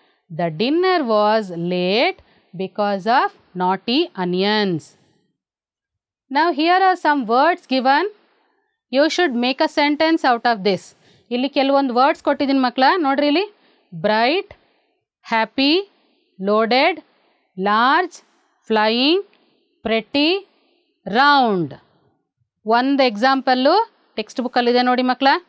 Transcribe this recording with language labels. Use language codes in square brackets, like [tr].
[en] The dinner was late because of naughty onions. Now here are some words given. You should make a sentence out of this. [kn] ಇಲ್ಲಿ ಕೆಲವೊಂದು words ಕೊಟ್ಟಿದ್ದೀನಿ ಮಕ್ಕಳ, ನೋಡ್ರಿ ಇಲ್ಲಿ. Bright, happy, loaded, large, flying, pretty, round. ಒಂದು example text ಬುಕ್ಕಲ್ಲಿದೆ ನೋಡಿ ಮಕ್ಕಳ.